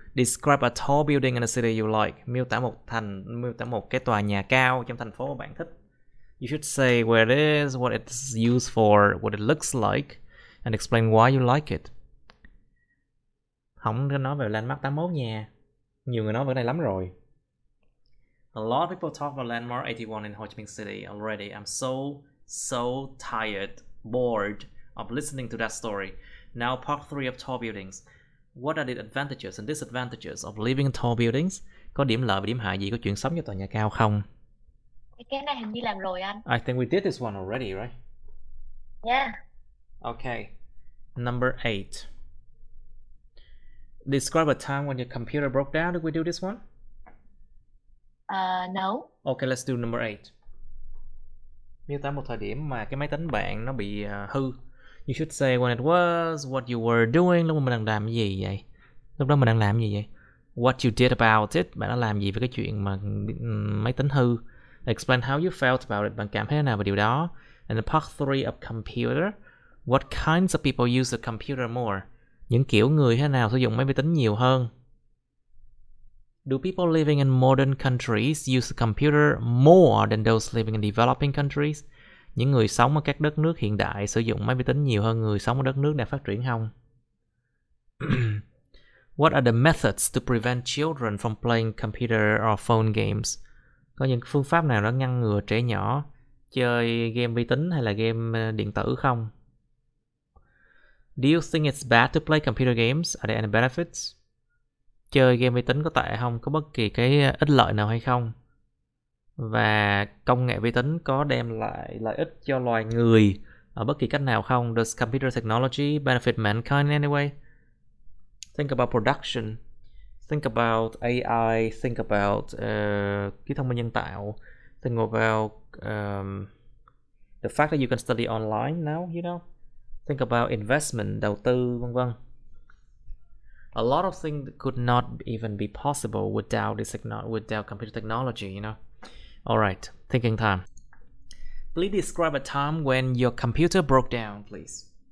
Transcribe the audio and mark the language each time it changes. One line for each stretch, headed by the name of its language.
English: Describe a tall building in a city you like.
Vietnamese: Miêu tả một cái tòa nhà cao trong thành phố bạn thích.
English: You should say where it is, what it's used for, what it looks like, and explain why you like it.
Vietnamese: Không có nói về landmark 81 nha. Nhiều người nói về này lắm rồi.
English: A lot of people talk about landmark 81 in Ho Chi Minh City already. I'm so tired, bored of listening to that story. Now part 3 of tall buildings. What are the advantages and disadvantages of living in tall buildings?
Vietnamese: Có điểm lợi và điểm hại gì của chuyện sống trong tòa nhà cao không? Cái này hình như làm rồi anh.
English: I think we did this one already, right? Yeah. Okay. Number 8. Describe a time when your computer broke down. Did we do this one? No. Okay, let's do number 8.
Vietnamese: Miêu tả một thời điểm mà cái máy tính bạn nó bị hư.
English: You should say when it was, what you were doing.
Vietnamese: Lúc mà mình đang làm gì vậy? Lúc đó mình đang làm gì vậy?
English: What you did about it.
Vietnamese: Bạn đã làm gì với cái chuyện mà máy tính hư?
English: Explain how you felt about it.
Vietnamese: Bạn cảm thấy thế nào về điều đó?
English: And the part 3 of computer. What kinds of people use the computer more?
Vietnamese: Những kiểu người thế nào sử dụng máy vi tính nhiều hơn?
English: Do people living in modern countries use the computer more than those living in developing countries?
Vietnamese: Những người sống ở các đất nước hiện đại sử dụng máy vi tính nhiều hơn người sống ở đất nước đang phát triển không?
English: What are the methods to prevent children from playing computer or phone games?
Vietnamese: Có những phương pháp nào đó ngăn ngừa trẻ nhỏ chơi game vi tính hay là game điện tử không?
English: Do you think it's bad to play computer games? Are there any benefits?
Vietnamese: Chơi game vi tính có tệ không? Có bất kỳ cái ích lợi nào hay không? Và công nghệ vi tính có đem lại lợi ích cho loài người ở bất kỳ cách nào không?
English: Does computer technology benefit mankind in any way? Think about production. Think about AI. Think about
Vietnamese: trí thông minh nhân tạo.
English: Think about the fact that you can study online now, you know? Think about investment,
Vietnamese: đầu tư, vân vân.
English: A lot of things could not even be possible without computer technology, you know? Alright, thinking time. Please describe a time when your computer broke down, please.